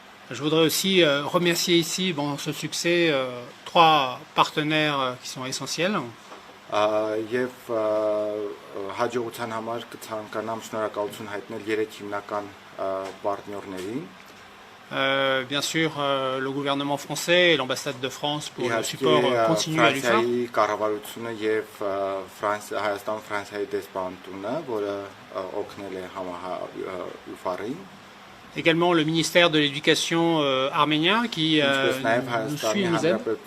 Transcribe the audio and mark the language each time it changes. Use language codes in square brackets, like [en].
[fr] Je voudrais aussi remercier ici, ce succès, trois partenaires qui sont essentiels. [hy] Եվ հաջողության համար կցանկանամ շնորհակալություն հայտնել երեք հիմնական պարտներներին։ [fr] Bien sûr, le gouvernement français et l'ambassade de France pour le support continu à l'UFAR. [hy] Կառավարությունը եւ Հայաստան Ֆրանսիայի դեսպանատունը, որը օգնել է ՈՒՖԱՌ-ին։ [fr] Également le ministère de l'Éducation arménien qui nous suit et nous aide.